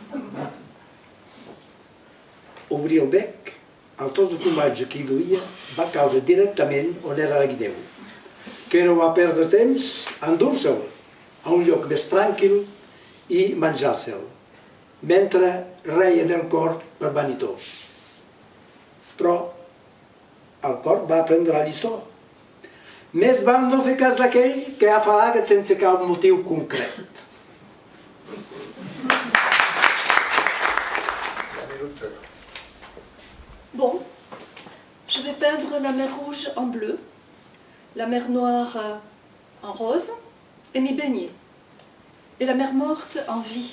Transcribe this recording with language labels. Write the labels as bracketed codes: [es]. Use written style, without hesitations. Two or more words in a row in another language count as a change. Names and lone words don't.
[ca] Obrir el bec, el tros de formatge que hi duia va caure directament on era la guineu, que no va perdre temps a endur-se'l a un lloc més tranquil i menjar-se'l, mentre reia del corp per vanitós. Però el corp va aprendre la lliçó. Més val no fer cas d'aquell que afalaga sense cap motiu concret. [fr] Bon, je vais peindre la mer rouge en bleu, la mer noire en rose et m'y baigner, et la mer morte en vie.